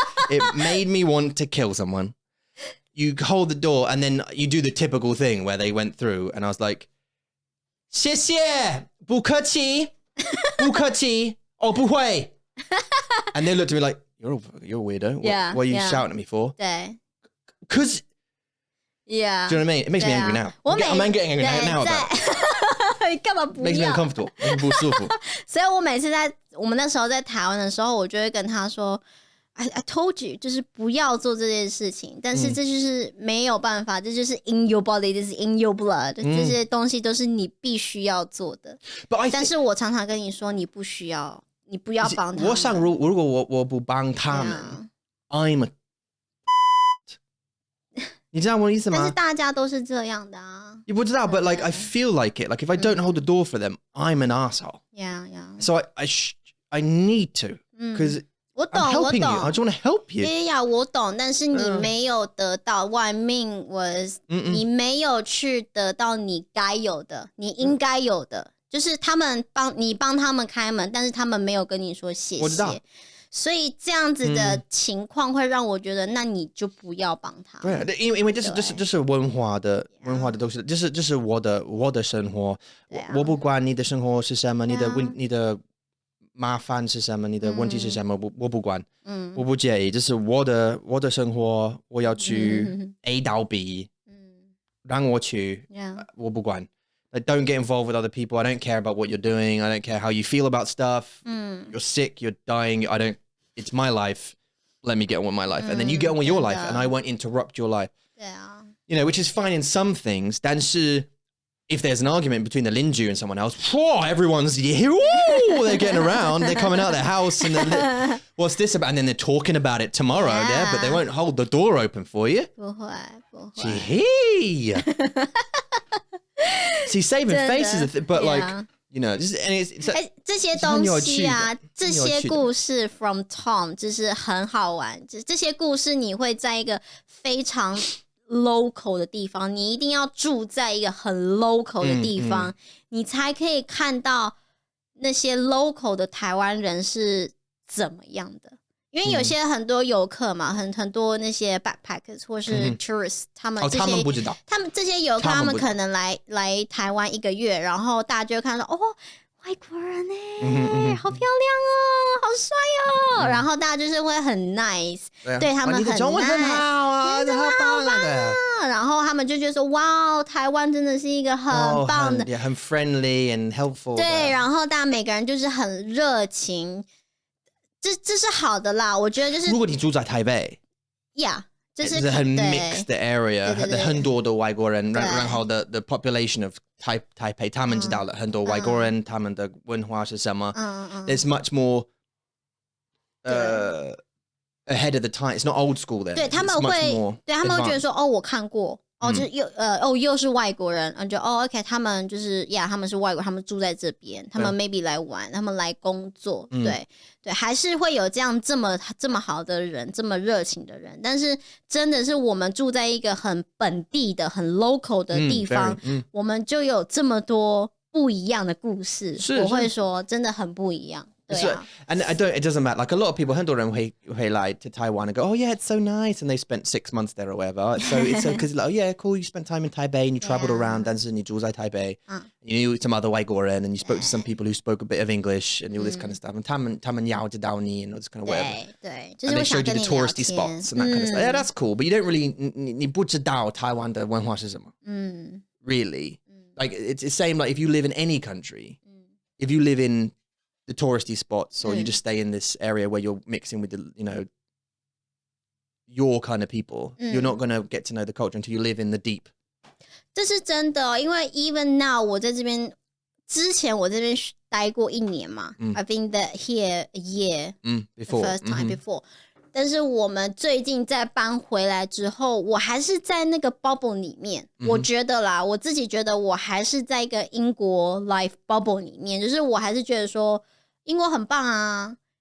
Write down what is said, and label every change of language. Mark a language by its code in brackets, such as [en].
[en] It made me want to kill someone. You hold the door and then you do the typical thing where they went through and I was like, [zh] 谢谢,不客气,不客气, [en] oh, 不会. And they looked at me like, you're a weirdo. What are you shouting at me for? [zh] 对. [en] Because, yeah. Do you know what I mean? It makes me angry now. I'm getting angry now about it. [zh] 干嘛不要? [en] Makes me uncomfortable. [zh] 不舒服. 所以我每次我们那时候在台湾的时候，我就会跟他说 [en] I told you [zh] 就是不要做这件事情，但是这就是没有办法，这就是 [en] in your body, [zh] 这是 [en] in your blood， [zh] 这些东西都是你必须要做的。但是我常常跟你说，你不需要，你不要帮他们。我想如果我不帮他们 [en] I'm [zh] a 你知道我的意思吗？但是大家都是这样的啊。你不知道 [en] but like I feel like it. Like if I don't hold the door for them, I'm an asshole. Yeah. So I need to, because [zh] 我懂 [en] I'm [zh] 我 [en] helping [zh] 懂 [en] you. I just want to help you. [zh] 呀，我懂，但是你没有得到。 [en] What I mean was， [zh] 你没有去得到你该有的，你应该有的，就是他们帮他们开门，但是他们没有跟你说谢我知道谢。所以这样子的情况会让我觉得，那你就不要帮他。对，因为这是文化的东西，这是我的生活，我不管你的生活是什么，你的麻烦是什么，你的问题是什么，我不管，我不介意，这是我的生活，我要去 A 到 B，让我去，我不管。 [en] Like, don't get involved with other people. I don't care about what you're doing. I don't care how you feel about stuff. You're sick, you're dying. It's my life. Let me get on with my life. And then you get on with your life and I won't interrupt your life. Yeah. You know, which is fine in some things. [zh] 但是 [en] if there's an argument between the Linju and someone else, everyone's here. They're getting around. They're coming out of their house and then what's this about? And then they're talking about it tomorrow. Yeah, but they won't hold the door open for you. [zh] 不会。 [en] Gee. See, saving faces, but like, you know, it's [zh] 这些东西啊，这些故事 from Tom 就是很好玩。这些故事你会在一个非常 local 的地方，你一定要住在一个很 local 的地方，你才可以看到那些 local 的台湾人是怎么样的。因为有些很多游客嘛，很多那些 backpackers 或是 tourists，他们不知道，他们这些游客，他们可能来台湾1个月，然后大家就会看到外国人好漂亮哦，好帅哦，然后大家就是会很 nice， 对他们很 nice，你的中文很好啊，真的好棒啊，然后他们就觉得说，哇，台湾真的是一个很棒的， [en] 很 friendly and helpful， [zh] 对，然后大家每个人就是很热情。这是好的啦，我觉得就是如果你住在台北，Yeah， 这是很 mixed 的 area， 很多的外国人，然后 [en] the population of [zh] 台北，他们知道了很多外国人，他们的文化是什么， [en] There's much more ahead of the time. It's not old school there. [zh] 对，他们会觉得说，我看过。就是又是外国人，就OK， 他们就是他们是外国人，他们住在这边，他们 maybe 来玩，他们来工作，对，还是会有这样这么好的人，这么热情的人，但是真的是我们住在一个很本地的、很 local 的地方，我们就有这么多不一样的故事，我会说真的很不一样。 [en] And it doesn't matter. Like a lot of people, [zh] 很多人会来 [en] to Taiwan and go, yeah, it's so nice, and they spent 6 months there or whatever. It's so because like, yeah, cool, you spent time in Taipei and you traveled around. [zh] 但是你住在台北 [en] you knew some other 外国人 and you spoke to some people who spoke a bit of English and all this kind of stuff. And [zh] 他们要知道你 [en] and all this kind of whatever. [zh] 对， [en] and they showed you the touristy spots and that kind of stuff. Yeah, that's cool, but you don't really [zh] 你不知道台湾的文化是什么 [en] really. Like it's the same like if you live in any country, if you live in the touristy spots or you just stay in this area where you're mixing with the your kind of people, you're not going to get to know the culture until you live in the deep. [zh] 这是真的因为 [en] even now [zh] 我在这边之前我这边待过1年嘛， [en] I've been here a year before first time before， [zh] 但是我们最近在搬回来之后，我还是在那个 bubble 里面，我觉得啦，我自己觉得我还是在一个英国 life bubble 里面，就是我还是觉得说英国很棒啊，